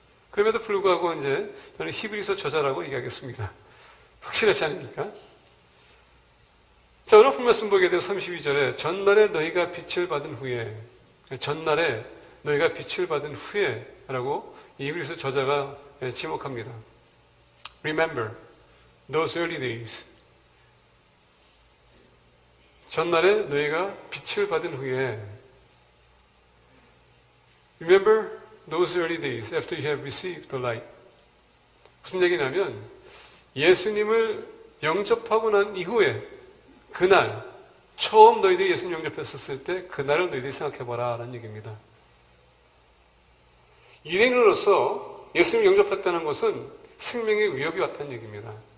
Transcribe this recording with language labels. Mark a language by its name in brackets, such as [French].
[Korean] 그럼에도 불구하고 이제 저는 히브리서 저자라고 얘기하겠습니다. 확실하지 않습니까? 자, 오늘 본 말씀 보게 되면 32절에 전날에 너희가 빛을 받은 후에 전날에 너희가 빛을 받은 후에 라고 이 히브리서 저자가 지목합니다. [English] Remember those early days. [Korean] 전날에 너희가 빛을 받은 후에 [English] Remember those early days after you have received the light. [Korean] 무슨 얘기냐면 예수님을 영접하고 난 이후에 그날 처음 너희들이 예수님 영접했었을 때 그날을 너희들이 생각해봐라 라는 얘기입니다. 유대인으로서 예수님 영접했다는 것은 생명의 위협이 왔다는 얘기입니다.